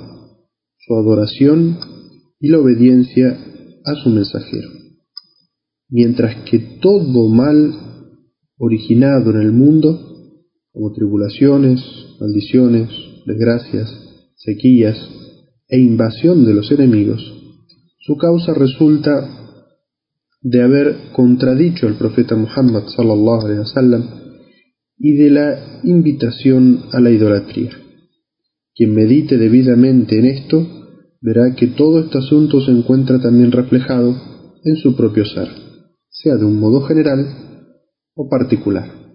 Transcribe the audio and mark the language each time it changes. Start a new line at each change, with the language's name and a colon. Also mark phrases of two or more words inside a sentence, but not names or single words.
Spanish: su adoración y la obediencia a su mensajero, mientras que todo mal originado en el mundo, como tribulaciones, maldiciones, desgracias, sequías e invasión de los enemigos, su causa resulta de haber contradicho al profeta Muhammad
Arabic: صلى الله عليه وسلم
Spanish: y de la invitación a la idolatría. Quien medite debidamente en esto verá que todo este asunto se encuentra también reflejado en su propio ser, sea de un modo general o particular.